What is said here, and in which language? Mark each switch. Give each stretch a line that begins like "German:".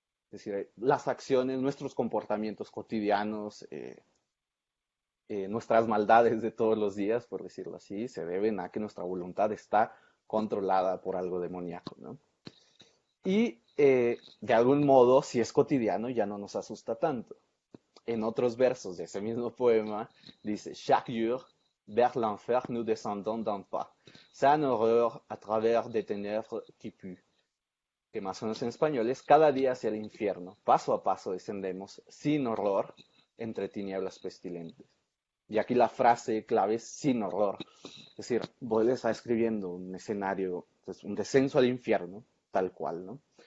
Spanish: Es decir, las acciones, nuestros comportamientos cotidianos, nuestras maldades de todos los días, por decirlo así, se deben a que nuestra voluntad está controlada por algo demoníaco, ¿no? Y de algún modo, si es cotidiano, ya no nos asusta tanto. En otros versos de ese mismo poema dice,
French: chaque jour, vers l'enfer nous descendons d'un pas, sans horreur à travers des ténèbres qui puent.
Spanish: Que más o menos en español es, cada día hacia el infierno, paso a paso descendemos, sin horror, entre tinieblas pestilentes. Y aquí la frase clave es sin horror. Es decir, Baudelaire está escribiendo un escenario, pues, un descenso al infierno, tal cual, ¿no?